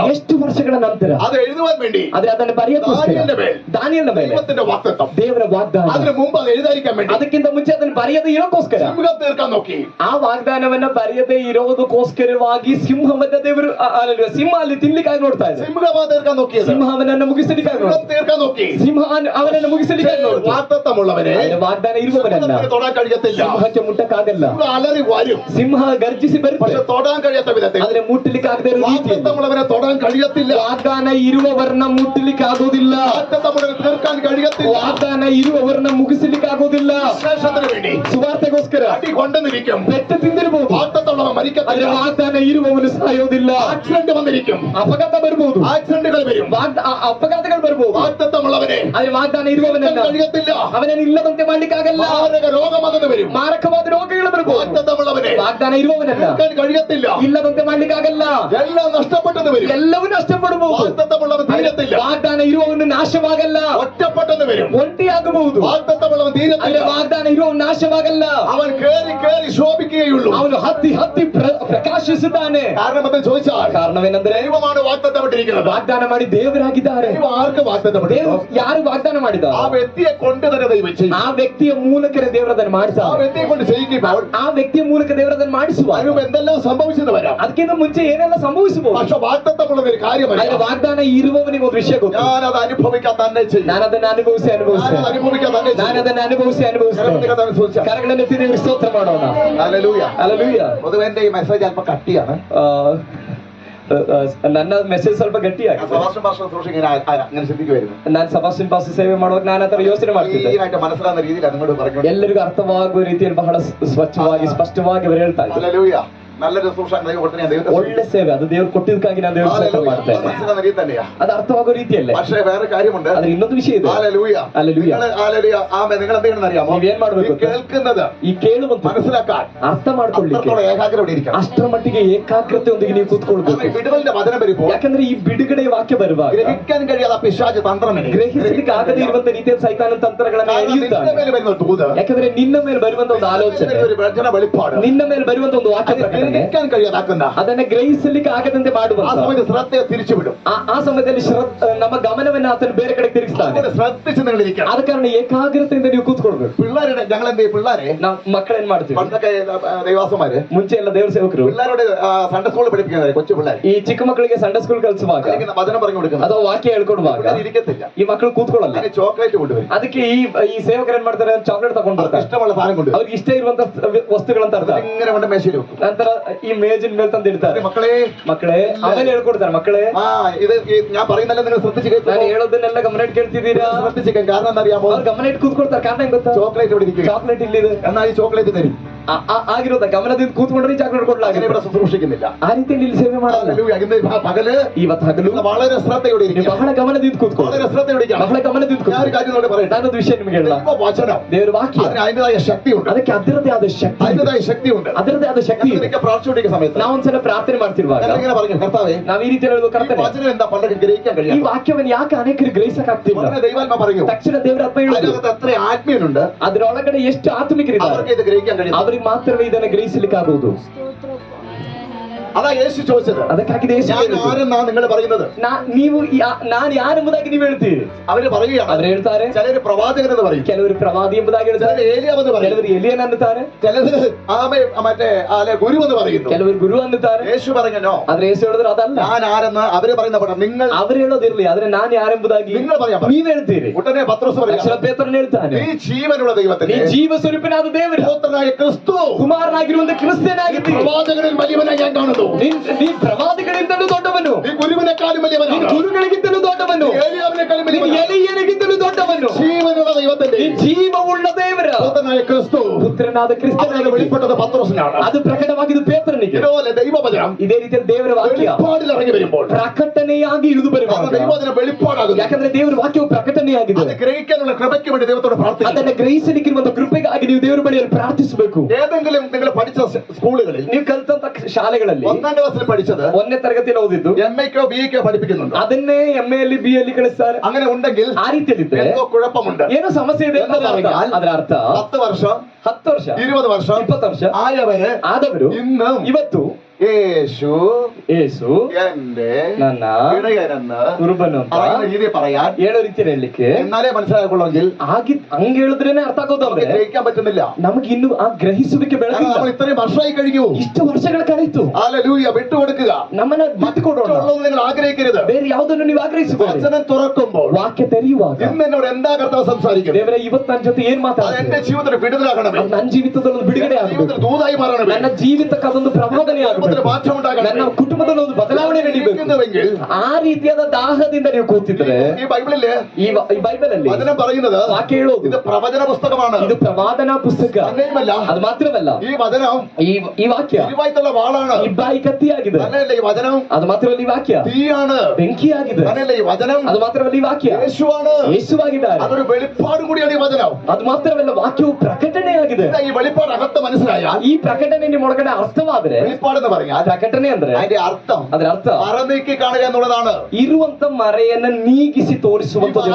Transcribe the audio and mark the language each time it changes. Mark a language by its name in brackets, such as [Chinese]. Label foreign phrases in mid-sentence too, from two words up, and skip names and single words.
[Kannada] ಎಷ್ಟು ವರ್ಷಗಳ ನಂತರ [Malayalam] അത് എഴുതുവാൻ വേണ്ടി [Kannada] ಆದ್ರೆ ಅದನ್ನು ಬರೆಯಕ್ಕೋಸ್ಕರ [Malayalam] ദാനിയേലിന്റെ മേൽ [Kannada] ದಾನಿಯೇಲನ ಮೇಲೆ [Malayalam] ദൈവത്തിന്റെ വാഗ്ദത്തം. [Kannada] ದೇವರ ವಾಗ್ದಾನ. [Malayalam] അതിനു മുമ്പ് അത് എഴുതാതിരിക്കാൻ വേണ്ടി [Kannada] ಅದಕ್ಕಿಂತ ಮುಂಚೆ ಅದನ್ನು ಬರೆಯದೇ ಇರೋಕ್ಕೋಸ್ಕರ [Malayalam] സിംഹം തീർക്കാൻ നോക്കി. [Kannada] ಆ ವಾಗ್ದಾನವನ್ನ ಬರೆಯದೇ ಇರೋದಕ್ಕೋಸ್ಕರವಾಗಿ ಸಿಂಹವನ್ನ ದೇವರು ಸಿಂಹ ಅಲ್ಲಿ ತಿನ್ಲಿಕ್ಕಾಗಿ ನೋಡ್ತಾ ಇದೆ. [Malayalam] സിംഹമാ തീർക്കാൻ നോക്കിയത്. [Kannada] ಸಿಂಹ ಅವನನ್ನು ಮುಗಿಸಲಿಕ್ಕಾಗಿ [Malayalam] സിംഹം [Kannada] ನೋಡ್ತಾ [Malayalam] തീർക്കാൻ നോക്കി. [Kannada] ಸಿಂಹ ಅವನನ್ನು ಮುಗಿಸಲಿಕ್ಕಾಗಿ ನೋಡ್ತಾ [Malayalam] വാഗ്ദത്തമുള്ളവനെ [Kannada] അതിന്റെ ವಾಗ್ದಾನ ಇರುವವನನ್ನ [Malayalam] സിംഹത്തിന് തൊടാൻ കഴിയത്തില്ല. [Kannada] ಸಿಂಹಕ್ಕೆ ಮುಟ್ಟಕ್ಕಾಗಲ್ಲ. [Malayalam] സിംഹം അലറി വരും. [Kannada] ಸಿಂಹ ಗರ್ಜಿಸಿ ಬರುತ್ತೆ, [Malayalam] പക്ഷെ തൊടാൻ കഴിയാത്ത വിധത്തിൽ [Kannada] ಆದ್ರೆ ಮುಟ್ಟಲಿಕ್ಕಾಗದೇ ಇರೋ ರೀತಿಯಲ್ಲಿ [Malayalam] വാഗ്ദത്തമുള്ളവനെ തൊടാൻ കഴിയത്തില്ല. [Kannada] ವಾಗ್ದಾನ ಇರುವವರನ್ನ ಮುಟ್ಟಲಿಕ್ಕೆ ಆಗೋದಿಲ್ಲ. [Malayalam] വാഗ്ദത്തമുള്ളവനെ തീർക്കാൻ കഴിയത്തില്ല. [Kannada] ವಾಗ್ದಾನ ಇರುವವರನ್ನ ಮುಗಿಸಲಿಕ್ಕೆ ಆಗೋದಿಲ್ಲ. [Malayalam] ശേഷത്തിന് വേണ്ടി [Kannada] ಸುವಾರ್ತೆಗೋಸ್ಕರ [Malayalam] അടി കൊണ്ടുവന്നിരിക്കും. [Kannada] ಪೆಟ್ಟು ತಿಂದಿರಬಹುದು, [Malayalam] വാഗ്ദത്തമുള്ളവൻ [Kannada] ಆದ್ರೆ [Malayalam] മരിക്കത്തില്ല. [Kannada] ವಾಗ್ದಾನ ಇರುವವನು ಸಾಯೋದಿಲ್ಲ. [Malayalam] ആക്സിഡന്റ് വന്നിരിക്കും. [Kannada] ಅಪಘಾತ ಬರ್ಬೋದು, [Malayalam] ആക്സിഡന്റുകൾ വരും. [Kannada] ಅಪಘಾತಗಳು ಬರ್ಬೋದು, [Malayalam] വാഗ്ദത്തമുള്ളവനെ [Kannada] ಆದ್ರೆ ವಾಗ್ದಾನ [Malayalam] തീർക്കാൻ [Kannada] ಇರುವವನನ್ನ [Malayalam] കഴിയത്തില്ല. [Kannada] ಅವನನ್ನು ಇಲ್ಲದಂತೆ ಮಾಡ್ಲಿಕ್ಕಾಗಲ್ಲ. [Malayalam] മാരക രോഗം വന്നു വരും. [Kannada] ಮಾರಕವಾದ ರೋಗಗಳು ಬರ್ಬೋದು, [Malayalam] വാഗ്ദത്തമുള്ളവനെ [Kannada] ವಾಗ್ದಾನ ಇರುವವನನ್ನ [Malayalam] തീർക്കാൻ കഴിയത്തില്ല. [Kannada] ಇಲ್ಲದಂತೆ ಮಾಡ್ಲಿಕ್ಕಾಗಲ್ಲ. [Malayalam] എല്ലാം നഷ്ടപ്പെട്ടെന്ന് വരും. [Kannada] ಎಲ್ಲವೂ ನಷ್ಟಪಡಬಹುದು, [Malayalam] വാഗ്ദത്തമുള്ളവൻ തീരത്തില്ല. [Kannada] ವಾಗ್ದಾನ ಇರುವವನು ನಾಶವಾಗಲ್ಲ. [Malayalam] ഒറ്റപ്പെട്ടെന്ന് വരും. [Kannada] ಒಂಟಿಯಾಗಬಹುದು, [Malayalam] വാഗ്ദത്തമുള്ളവൻ [Kannada] ಆದ್ರೆ [Malayalam] തീരത്തില്ല. [Kannada] ವಾಗ್ದಾನ ಇರುವವನು ನಾಶವಾಗಲ್ಲ. [Malayalam] അവൻ കേറി കേറി ശോഭിക്കുകയുള്ളൂ. [Kannada] ಅವನು ಹತ್ತಿ ಹತ್ತಿ ಪ್ರಕಾಶಿಸುತ್ತಾನೆ. [Malayalam] കാരണം എന്ന് ചോദിച്ചാൽ [Kannada] ಕಾರಣವೇನೆಂದರೆ [Malayalam] ദൈവമാണ് വാഗ്ദത്തപ്പെട്ടിരിക്കുന്നത്. [Kannada] ವಾಗ್ದಾನ ಮಾಡಿ ದೇವರಾಗಿದ್ದಾರೆ. [Malayalam] ദൈവം ആർക്ക് വാഗ്ദത്തപ്പെട്ടു? [Kannada] ಯಾರು ವಾಗ್ದಾನ [Malayalam] ആ [Kannada] ಮಾಡಿದ್ದಾರೆ [Malayalam] വ്യക്തിയെ കൊണ്ട് തന്നെ ദൈവം ചെയ്യും. [Kannada] ಆ ವ್ಯಕ್ತಿಯ ಮೂಲಕನೇ ದೇವರದನ್ನು [Malayalam] ആ [Kannada] ಮಾಡಿಸ್ತಾರೆ. [Malayalam] വ്യക്തിയെ കൊണ്ട് ചെയ്യിക്കുമ്പോൾ [Kannada] ಆ ವ್ಯಕ್ತಿಯ ಮೂಲಕ ದೇವರದನ್ನು ಮಾಡಿಸುವ [Malayalam] അതിനും എന്തെല്ലാം സംഭവിച്ചെന്ന് വരാം. [Kannada] ಅದಕ್ಕಿಂತ ಮುಂಚೆ ಏನೆಲ್ಲ ಸಂಭವಿಸಬಹುದು. [Malayalam] പക്ഷെ വാഗ്ദത്തമുള്ള ഒരു കാര്യമല്ല. [Kannada] ಆದ್ರೆ ವಾಗ್ದಾನ ಇರುವವನಿಗೆ ಒಂದು ವಿಷಯ ಗೊತ್ತು, [Malayalam] ഞാനത് അനുഭവിക്കാൻ തന്നെ ചെയ്യും. [Kannada] ನಾನು ಅದನ್ನು ಅನುಭವಿಸಿ [Malayalam] ഞാനത് അനുഭവിക്കാൻ തന്നെ [Kannada] ನಾನು [Malayalam] ചെയ്യും. [Kannada] ಅದನ್ನು ಅನುಭವಿಸಿ ಕರಗಳನ್ನೆತ್ತಿ ದೇವರಿಗೆ ಸ್ತೋತ್ರ ಮಾಡೋಣ. [Malayalam] ഹല്ലേലൂയ. [Kannada] ಹಲ್ಲೆಲೂಯಾ. [Malayalam] പൊതുവെ എന്റെ ഈ മെസ്സേജ് അല്പം കട്ടിയാണ്. [Kannada] ನನ್ನ ಮೆಸೇಜ್ ಸ್ವಲ್ಪ ಗಟ್ಟಿಯಾಗಿ, [Malayalam] സഭാഷണം ഭാഷ സൂക്ഷിക്കാൻ അങ്ങനെ ചിന്തിക്കുമായിരുന്നു. [Kannada] ನಾನು ಸಭಾಷಿನ್ ಪಾಸ್ ಸೇವೆ ಮಾಡುವಾಗ ನಾನು ಆತರ ಯೋಚನೆ ಮಾಡ್ತಿದ್ದೆ. [Malayalam] ക്ലീനായിട്ട് മനസ്സിലാകുന്ന രീതിയിലാണ് നിങ്ങളോട് പറഞ്ഞു. [Kannada] ಎಲ್ಲರಿಗೂ ಅರ್ಥವಾಗುವ ರೀತಿಯಲ್ಲಿ ಬಹಳ ಸ್ವಚ್ಛವಾಗಿ ಸ್ಪಷ್ಟವಾಗಿ ಅವರು ಹೇಳ್ತಾ ಇದ್ದಾರೆ. [Malayalam] ഹല്ലേലൂയ. നല്ലൊരു ശുശ്രൂഷ ദൈവം കൊടുത്ത് ഞാൻ ദൈവത്തെ [Kannada] ಒಳ್ಳೆ ಸೇವೆ, ಅದು ದೇವರು ಕೊಟ್ಟಿದ್ದಕ್ಕಾಗಿ ನಾನು ದೇವರ ಸ್ತೋತ್ರ ಮಾಡ್ತೇನೆ. [Malayalam] മനസ്സിലാകുന്ന രീതി തന്നെയാ. [Kannada] ಅದು ಅರ್ಥವಾಗೋ ರೀತಿಯಲ್ಲೇ. [Malayalam] പക്ഷേ വേറെ കാര്യമുണ്ട്. [Kannada] ಆದ್ರೆ ಇನ್ನೊಂದು ವಿಷಯ ಇದೆ. [Malayalam] ഹല്ലേലൂയ. ഹല്ലേലൂയ. ഹല്ലേലൂയ. ആമേൻ. നിങ്ങൾ എന്ത് ചെയ്യണമെന്ന് അറിയാമോ? [Kannada] ನೀವೇನ್ ಮಾಡ್ಬೇಕು? [Malayalam] കേൾക്കുന്നത് [Kannada] ಈ ಕೇಳುವಂತ [Malayalam] മനസ്സിലാക്കാൻ [Kannada] ಅರ್ಥ ಮಾಡ್ಕೊಳ್ಳಿಕ್ಕೆ [Malayalam] അത്രത്തോളം ഏകാഗ്രത ഇരിക്കണം. [Kannada] ಅಷ್ಟರ ಮಟ್ಟಿಗೆ ಏಕಾಗ್ರತೆಯೊಂದಿಗೆ ನೀವು ಕೂತ್ಕೊಳ್ಬೇಕು. [Malayalam] ഈ വിടുതലിന്റെ വചനം വരുമ്പോൾ [Kannada] ಯಾಕಂದ್ರೆ ಈ ಬಿಡುಗಡೆ ವಾಕ್ಯ ಬರುವಾಗ [Malayalam] ഗ്രഹിക്കാൻ കഴിയാത്ത പിശാച് തന്ത്രം [Kannada] ಗ್ರಹಿಸಲಿಕ್ಕೆ ಆಗದೇ ಇರುವಂತ ರೀತಿಯ ಸೈತಾನ ತಂತ್ರಗಳನ್ನ [Malayalam] നിന്റെ [Kannada] ಎಳೆಯುತ್ತಾನೆ. [Malayalam] മേൽ വരുന്ന ദൂത്, [Kannada] ಯಾಕಂದ್ರೆ ನಿನ್ನ ಮೇಲೆ ಬರುವಂತ ಒಂದು ಆಲೋಚನೆ, [Malayalam] ഒരു വചന വെളിപ്പാട്, [Kannada] ನಿನ್ನ ಮೇಲೆ ಬರುವಂತ ಒಂದು ವಾಕ್ಯ [Malayalam] അത് [Kannada] ಪ್ರಕಟಣೆ [Malayalam] ഗ്രഹിക്കാൻ കഴിയാതാക്കുന്ന [Kannada] ಅದನ್ನ ಗ್ರಹಿಸಲಿಕ್ಕೆ ಆಗದಂತೆ [Malayalam] ആ [Kannada] ಮಾಡುವಂತ [Malayalam] സമയത്ത് ശ്രദ്ധയെ തിരിച്ചുവിടും. [Kannada] ಆ ಸಮಯದಲ್ಲಿ ನಮ್ಮ ಗಮನವನ್ನ ಆತನ ಬೇರೆ ಕಡೆ ತಿರುಗಿಸ್ತಾನೆ. [Malayalam] അതുകൊണ്ട് ശ്രദ്ധിച്ച് നിങ്ങൾ ഇരിക്കണം. [Kannada] ಆದ ಕಾರಣ ಏಕಾಗ್ರತೆಯಿಂದ ನೀವು ಕೂತ್ಕೊಳ್ಬೇಕು. [Malayalam] പിള്ളേരുടെ ഞങ്ങൾ എന്ത് ചെയ്യും? പിള്ളേരെ [Kannada] ನಾವು ಮಕ್ಕಳೇನ್ ಮಾಡ್ತೀವಿ, [Malayalam] പണ്ടൊക്കെ ദൈവാസന്മാര് [Kannada] ಮುಂಚೆ ಎಲ್ಲ ದೇವರ ಸೇವಕರು [Malayalam] പിള്ളേരോട് [English] Sunday school [Malayalam] പഠിപ്പിക്കുന്നത് കൊച്ചു പിള്ളേർ [Kannada] ಈ ಚಿಕ್ಕ ಮಕ್ಕಳಿಗೆ [English] Sunday school [Kannada] ಕಲಿಸುವಾಗ [Malayalam] അല്ലെങ്കിൽ വചനം പറഞ്ഞു കൊടുക്കുന്നത് [Kannada] ಅಥವಾ ವಾಕ್ಯ ಹೇಳ್ಕೊಡುವಾಗ [Malayalam] പിള്ളേർ ഇരിക്കത്തില്ല. [Kannada] ಈ ಮಕ್ಕಳು ಕೂತ್ಕೊಳ್ಳಲ್ಲ. [Malayalam] അതിന് ചോക്ലേറ്റ് കൊണ്ടുവരും. [Kannada] ಅದಕ್ಕೆ ಈ ಸೇವಕರು ಏನ್ ಮಾಡ್ತಾರೆ, ಚಾಕ್ಲೇಟ್ ತಗೊಂಡು [Malayalam] അവർക്ക് [Kannada] ಬರ್ತಾರೆ, [Malayalam] ഇഷ്ടമുള്ള സാധനം കൊണ്ടുവരും. [Kannada] ಅವ್ರಿಗೆ ಇಷ್ಟ ಇರುವಂತ ವಸ್ತುಗಳಂತ ತರ್ತಾರೆ, [Malayalam] ഇങ്ങനെ കൊണ്ട് മേശയിൽ വെക്കും. [Kannada] ನಂತರ ಈ ಮೇಜಿನ ಮೇಲೆ ತಂದು ಇಡ್ತಾರೆ. [Malayalam] മക്കളെ [Kannada] ಮಕ್ಕಳೇ ಆಮೇಲೆ ಹೇಳ್ಕೊಡ್ತಾರೆ, ಮಕ್ಕಳೇ [Malayalam] ഇത് ഞാൻ പറയുന്നല്ല നിങ്ങൾ ശ്രദ്ധിച്ച് [Kannada] ನಾನು [Malayalam] കേൾക്കുന്നു. [Kannada] ಹೇಳೋದನ್ನೆಲ್ಲ ಗಮನ ಇಟ್ಟು ಕೇಳ್ತಿದ್ದೀರಾ? [Malayalam] ശ്രദ്ധിച്ച് കേൾക്കാം. കാരണം എന്നറിയാമോ? [Kannada] ಅವ್ರು ಗಮನ ಇಟ್ಟು ಕೂತ್ಕೊಳ್ತಾರೆ. ಕಾರಣ ಏನ್ ಗೊತ್ತಾ? [Malayalam] ചോക്ലേറ്റ് ഇവിടെ ഇരിക്കുക. [Kannada] ಚಾಕ್ಲೇಟ್ ಇಲ್ಲಿದೆ. [Malayalam] എന്നാൽ ഈ ചോക്ലേറ്റ് തരും. [Kannada] ಆಗಿರೋದ ಗಮನದಿಂದ ಕೂತ್ಕೊಂಡ್ರೆ ಚಾಕ್ಲೇಟ್ [Malayalam] അങ്ങനെ [Kannada] ಕೊಡ್ಲಾಗಿದೆ. [Malayalam] ഇവിടെ ശുശ്രൂഷിക്കുന്നില്ല. [Kannada] ಆ ರೀತಿಯಲ್ಲಿ ಇಲ್ಲಿ ಸೇವೆ ಮಾಡಲ್ಲ. [Malayalam] ഹല്ലേലൂയ. ഇന്ന് പകല് [Kannada] ಇವತ್ತು ಹಗಲು [Malayalam] വളരെ ശ്രദ്ധയോടെ [Kannada] ನೀವು [Malayalam] ഇരിക്കുക. [Kannada] ಬಹಳ ಗಮನದಿಂದ ಕೂತ್ಕೊಳ್ಳಿ, [Malayalam] വളരെ ശ്രദ്ധയോടെ ഇരിക്കണം. [Kannada] ಬಹಳ ಗಮನದಿಂದ [Malayalam] ഞാൻ ഒരു [Kannada] ಕೂತ್ಕೊಳ್ಳಿ. [Malayalam] കാര്യം നിങ്ങളോട് പറയട്ടെ. [Kannada] ನಾನೊಂದು ವಿಷಯ ನಿಮಗೆ ಹೇಳ, [Malayalam] വചനം [Kannada] ದೇವರ ವಾಕ್ಯ [Malayalam] അതിന് അതിൻ്റെതായ ശക്തിയുണ്ട്. [Kannada] ಅದಕ್ಕೆ ಅದರದೇ ಆದ ಶಕ್ತಿ ಇದೆ. [Malayalam] അതിൻ്റെതായ ശക്തിയുണ്ട്. [Kannada] ಅದರದೇ ಆದ ಶಕ್ತಿ ಇದೆ. [Malayalam] നിനക്ക് പ്രാർത്ഥിച്ചുകൊണ്ടിരിക്കുന്ന സമയത്ത് [Kannada] ನಾವೊಂದ್ಸಲ ಪ್ರಾರ್ಥನೆ ಮಾಡ್ತಿರುವಾಗ [Malayalam] ഞാനിങ്ങനെ പറഞ്ഞു, കർത്താവേ [Kannada] ನಾವ್ ಈ ರೀತಿ ಹೇಳೋದು [Malayalam] ഈ [Kannada] ಕರ್ತನೆ, [Malayalam] വചനം എന്താ പലരും ഗ്രഹിക്കാൻ [Kannada] ಈ [Malayalam] കഴിയും. [Kannada] ವಾಕ್ಯವನ್ನು ಯಾಕೆ ಅನೇಕರು ಗ್ರಹಿಸಕ್ ಆಗ್ತಿಲ್ಲ? [Malayalam] ഉടനെ ദൈവാത്മ പറയൂ, [Kannada] ತಕ್ಷಣ ದೇವರ ಆತ್ಮ ಹೇಳುದು, [Malayalam] അതിനകത്ത് എത്ര ആത്മീയനുണ്ട് [Kannada] ಅದರೊಳಗಡೆ ಎಷ್ಟು ಆತ್ಮಿಕರಿದ್ದಾರೆ [Malayalam] അവർക്ക് ഇത് ഗ്രഹിക്കാൻ കഴിയും. [Kannada] ಅವ್ರಿಗೆ ಮಾತ್ರವೇ ಇದನ್ನ ಗ್ರಹಿಸಲಿಕ್ಕಾಗುವುದು. [Malayalam] അതാ യേശു ചോദിച്ചത്. [Kannada] ಅದಕ್ಕಾಗಿ യേശು [Malayalam] ഞാൻ [Kannada] ಹೇಳಿದ್ದು, [Malayalam] ആരെന്നാ നിങ്ങൾ പറയുന്നത്? [Kannada] ನೀವು ನಾನು ಯಾರೆಂಬುದಾಗಿ ನೀವು ಹೇಳ್ತೀರಿ? [Malayalam] അവര് പറയുകയാണ്. [Kannada] ಅವರು ಹೇಳ್ತಾರೆ, [Malayalam] ചിലര് പ്രവാചകൻ എന്ന് പറയും, [Kannada] ಕೆಲವರು ಪ್ರವಾದಿ ಎಂಬುದಾಗಿ ಹೇಳ್ತಾರೆ, [Malayalam] ചിലര് ഏലിയാവെന്ന് പറയും, [Kannada] ಕೆಲವರು ಎಲಿಯನ್ ಅನ್ನುತ್ತಾರೆ, [Malayalam] ചിലര് മറ്റേ ഗുരു എന്ന് പറയുന്നു, [Kannada] ಕೆಲವರು ಗುರು ಅನ್ನುತ್ತಾರೆ. [Malayalam] യേശു പറഞ്ഞോ, [Kannada] ಆದ್ರೆ യേശು ಹೇಳಿದ್ರು ಅದಲ್ಲ, [Malayalam] ഞാൻ ആരെന്ന് അവര് പറയുന്ന പടം നിങ്ങൾ [Kannada] ಅವರು ಹೇಳೋದಿರ್ಲಿ, ಆದ್ರೆ ನಾನು ಯಾರೆಂಬುದಾಗಿ [Malayalam] നിങ്ങൾ പറയാൻ [Kannada] ನೀವ್ ಹೇಳ್ತೀರಿ. [Malayalam] ഉടനെ പത്രോസ് [Kannada] ತಕ್ಷಣ [Malayalam] പറയാം, [Kannada] ಪೇತ್ರನು ಹೇಳ್ತಾನೆ, [Malayalam] നീ ജീവനുള്ള [Kannada] ನೀ [Malayalam] ദൈവത്തിന്റെ [Kannada] ಜೀವ ಸ್ವರೂಪನಾದ ದೇವರು [Malayalam] പുത്രനായ ക്രിസ്തു [Kannada] ಕುಮಾರನಾಗಿರುವಂತ ಕ್ರಿಸ್ತನಾಗಿದ್ದೀರಿ. [Malayalam] പ്രവാചകനിൽ വലിയവനായി ഞാൻ കാണുന്നു. [Kannada] ನೀ ಪ್ರವಾದಿಗಳಿಂದಲೂ ದೊಡ್ಡವನು, [Malayalam] നീ ഗുരുവിനെക്കാളും വലിയവനാണ്, [Kannada] ಗುರುಗಳಿಗಿಂತಲೂ ದೊಡ್ಡವನು, [Malayalam] ഏലിയാവിനെക്കാളും [Kannada] ನೀನು [Malayalam] വലിയവനാണ്. [Kannada] ಎಲೀಯನಿಗಿಂತಲೂ ದೊಡ್ಡವನು, [Malayalam] ജീവനുള്ള ദൈവത്തിന്റെ [Kannada] ನೀ ಜೀವವುಳ್ಳ ದೇವರ [Malayalam] പുത്രനായ ക്രിസ്തു [Kannada] ಪುತ್ರನಾದ [Malayalam] അവനെ [Kannada] ಕ್ರಿಸ್ತನಾಗಿ [Malayalam] വെളിപ്പെട്ടത് പത്രോസിനാണ്. [Kannada] ಅದು ಪ್ರಕಟವಾಗಿದ್ದು ಪೇತ್ರನಿಗೆ. [Malayalam] ഇതുപോലെ ദൈവവചനം [Kannada] ಇದೇ ರೀತಿಯಲ್ಲಿ ದೇವರ ವಾಕ್ಯ [Malayalam] വെളിപ്പാടിൽ ഇറങ്ങി വരുമ്പോൾ [Kannada] ಪ್ರಕಟಣೆಯಾಗಿ ಇಳಿದು [Malayalam] അത് [Kannada] ಬರುವಾಗ, [Malayalam] ദൈവവചനം വെളിപ്പാടാകുന്നു. [Kannada] ಯಾಕಂದ್ರೆ ದೇವರ ವಾಕ್ಯವು ಪ್ರಕಟಣೆಯಾಗಿದೆ. [Malayalam] അത് ഗ്രഹിക്കാനുള്ള കൃപയ്ക്ക് വേണ്ടി ദൈവത്തോട് പ്രാർത്ഥിക്കണം. [Kannada] ಅದನ್ನ ಗ್ರಹಿಸಲಿಕ್ಕಿರುವಂತ ಕೃಪೆಗಾಗಿ ನೀವು ದೇವರ ಬಳಿಯಲ್ಲಿ ಪ್ರಾರ್ಥಿಸಬೇಕು. [Malayalam] ഏതെങ്കിലും നിങ്ങൾ പഠിച്ച സ്കൂളുകളിൽ [Kannada] ನೀವು ಕಲಿತಂತ ಶಾಲೆಗಳಲ್ಲಿ [Malayalam] 1ാം ക്ലാസ്സിൽ പഠിച്ചത് [Kannada] 1ನೇ ತರಗತಿಯಲ್ಲಿ ಓದಿದ್ದು [Malayalam] MAക്കോ BAക്കോ പഠിപ്പിക്കുന്നുണ്ട്. [Kannada] ಅದನ್ನೇ MA ಅಲ್ಲಿ B ಅಲ್ಲಿ ಕಳಿಸ್ತಾರೆ. [Malayalam] അങ്ങനെ ഉണ്ടെങ്കിൽ [Kannada] ಆ ರೀತಿಯಲ್ಲಿದ್ದರೆ [Malayalam] എന്തോ കുഴപ്പമുണ്ട്. [Kannada] ಏನೋ ಸಮಸ್ಯೆ ಇದೆ ಅಂತ ಅದರ ಅರ್ಥ [Malayalam] 10 വർഷം [Kannada] 10 ವರ್ಷ [Malayalam] 20 വർഷം [Kannada] 20 ವರ್ಷ [Malayalam] ആയവര് [Kannada] ಆದವರು [Malayalam] ഇന്നും [Kannada] ಇವತ್ತು [Malayalam] യേശു [Kannada] ಯೇಸು [Malayalam] എന്റെ [Kannada] ನನ್ನ [Malayalam] ഇടയനെന്ന് [Kannada] ಕುರುಬನು ಅಂತ [Malayalam] പറയുന്ന രീതി പറയാൻ [Kannada] ಹೇಳೋ ರೀತಿಯಲ್ಲಿ ಹೇಳಲಿಕ್ಕೆ [Malayalam] എന്നാലേ മനസ്സിലാക്കുള്ളെങ്കിൽ [Kannada] ಹಂಗ ಹೇಳಿದ್ರೇನೆ ಅರ್ಥ ಆಗೋದು. ಅಂದ್ರೆ [Malayalam] ഗ്രഹിക്കാൻ പറ്റുന്നില്ല. [Kannada] ನಮಗೆ ಇನ್ನು ಆ ಗ್ರಹಿಸುವಿಕೆ [Malayalam] കാരണം [Kannada] ಬೆಳೆದಿಲ್ಲ. [Malayalam] നമ്മൾ ഇത്രയും വർഷമായി കഴിഞ്ഞു. [Kannada] ಇಷ್ಟು ವರ್ಷಗಳ ಕಳೆಯಿತು. [Malayalam] ഹല്ലേലൂയ. വിട്ടുകൊടുക്കുക. [Kannada] ನಮ್ಮನ್ನ ಬಿಟ್ಟುಕೊಡೋಣ. [Malayalam] മറ്റുള്ളതൊന്നും നിങ്ങൾ ആഗ്രഹിക്കരുത്. [Kannada] ಬೇರೆ ಯಾವುದನ್ನು ನೀವು ಆಗ್ರಹಿಸಬೇಡಿ. [Malayalam] വചനം തുറക്കുമ്പോൾ [Kannada] ವಾಕ್ಯ ತೆರೆಯುವಾಗ [Malayalam] ഇന്ന് എന്നോട് എന്താ കർത്താവ് സംസാരിക്കുന്നത്? [Kannada] ದೇವರೇ ಇವತ್ತು ನನ್ನ ಜೊತೆ ಏನ್ [Malayalam] അത് [Kannada] ಮಾತಾಡ್ತಾರೆ? [Malayalam] എന്റെ ജീവിതത്തിൽ വിടുതലാകണമേ. [Kannada] ನನ್ನ ಜೀವಿತದಲ್ಲಿ ಒಂದು ಬಿಡುಗಡೆ ಆಗಬೇಕು. [Malayalam] ജീവിതത്തിൽ ദൂതായി മാറണമേ. [Kannada] ನನ್ನ ಜೀವಿತಕ್ಕೆ ಅದೊಂದು ಪ್ರಬೋಧನೆ ಆಗಬೇಕು. [Malayalam] കുടുംബത്തിൽ മാറ്റം ഉണ്ടാകണമേ. [Kannada] ನನ್ನ ಕುಟುಂಬದಲ್ಲಿ ಒಂದು ಬದಲಾವಣೆ ನಡೀಬೇಕು. [Malayalam] ഇരിക്കുന്നുവെങ്കിൽ [Kannada] ಆ ರೀತಿಯಾದ ದಾಹದಿಂದ ನೀವು ಕೂತಿದ್ರೆ [Malayalam] ഈ ബൈബിളില് [Kannada] ಈ ಬೈಬಲ್ ಅಲ್ಲಿ [Malayalam] വചനം പറയുന്നത് [Kannada] ವಾಕ್ಯ ಹೇಳೋದು [Malayalam] ഇത് പ്രവചന പുസ്തകമാണ്. [Kannada] ಇದು ಪ್ರವಾದನಾ ಪುಸ್ತಕ. [Malayalam] തന്നെയുമല്ല [Kannada] ಅದು ಮಾತ್ರವಲ್ಲ, [Malayalam] ഈ വചനം [Kannada] ಈ ವಾಕ್ಯ [Malayalam] ഇരുവായിട്ടുള്ള വാളാണ്. [Kannada] ಇಬ್ಬಾಯಿ ಕತ್ತಿಯಾಗಿದೆ. [Malayalam] തന്നെയല്ല ഈ വചനം [Kannada] ಅದು ಮಾತ್ರವಲ್ಲ, ಈ ವಾಕ್ಯ [Malayalam] തീയാണ്. [Kannada] ಬೆಂಕಿಯಾಗಿದೆ. [Malayalam] തന്നെയല്ല ഈ വചനം [Kannada] ಅದು ಮಾತ್ರವಲ್ಲ, ಈ ವಾಕ್ಯ [Malayalam] യേശുവാണ്. [Kannada] ಯೇಸುವಾಗಿದ್ದಾರೆ. [Malayalam] അതൊരു വെളിപ്പാട് കൂടിയാണ് ഈ വചനം. [Kannada] ಅದು ಮಾತ್ರವಲ್ಲ, ವಾಕ್ಯವು ಪ್ರಕಟಣೆಯಾಗಿದೆ. [Malayalam] ഈ വെളിപ്പാട് അകത്ത് മനസ്സിലായാൽ [Kannada] ಈ ಪ್ರಕಟಣೆ ನಿಮ್ಮೊಳಗಡೆ ಅರ್ಥವಾದ್ರೆ, [Malayalam] വെളിപ്പാട് എന്ന് [Kannada] ಆ [Malayalam] പറഞ്ഞാൽ [Kannada] ಪ್ರಕಟಣೆ ಅಂದ್ರೆ [Malayalam] അതിന്റെ അർത്ഥം [Kannada] ಅದರ ಅರ್ಥ [Malayalam] മറനീക്കി കാണുക എന്നുള്ളതാണ്. [Kannada] ಇರುವಂತ ಮರೆಯನ್ನ ನೀಗಿಸಿ [Malayalam] ഈ [Kannada] ತೋರಿಸುವಂತದ್ದು.